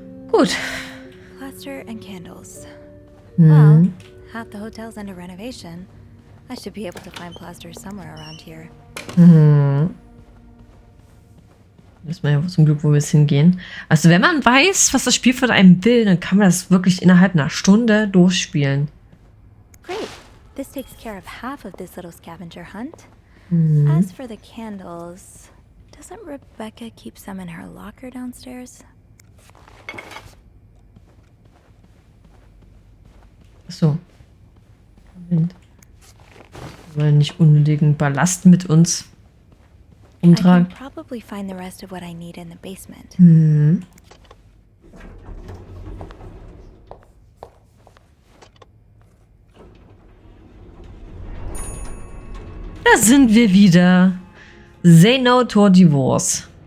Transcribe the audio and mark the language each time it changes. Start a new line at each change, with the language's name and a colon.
German: Gut.
English: Plaster and candles. Hm. Well, half the hotel's under renovation. I should be able to find plaster somewhere around here.
German: Wissen wir ja zum Glück, wo wir jetzt hingehen. Also wenn man weiß, was das Spiel von einem will, dann kann man das wirklich innerhalb einer Stunde durchspielen.
English: Great. This takes care of half of this little scavenger hunt. As for the candles, doesn't Rebecca keep some in her locker downstairs?
German: Achso. Moment. Wir wollen nicht unnötigen Ballast mit uns
English: I
German: umtragen.
English: can probably find the rest of what I need in the basement.
German: Da sind wir wieder.
English: Say no to divorce.